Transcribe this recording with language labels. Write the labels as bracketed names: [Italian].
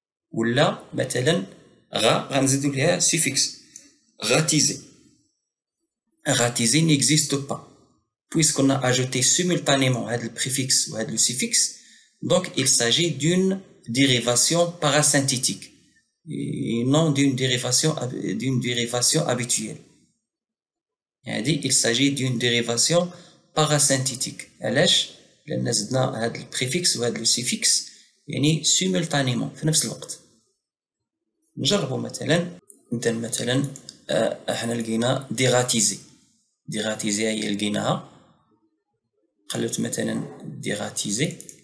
[Arabic] ولا مثلا غا غنزيدوا ليها سيفيكس غاتيزي [French] n'existe pas puisqu'on a ajouté simultanément le préfixe ou le suffixe, donc il s'agit d'une dérivation parasynthétique et non d'une dérivation habituelle. Il s'agit d'une dérivation parasynthétique. [Arabic] لأن زدنا هذا البريفيكس وهذا السيفيكس simultanément في نفس الوقت. نجربوا مثلا احنا لقينا ديغاتيزي هي لقيناها قلبت مثلا ديغاتيزي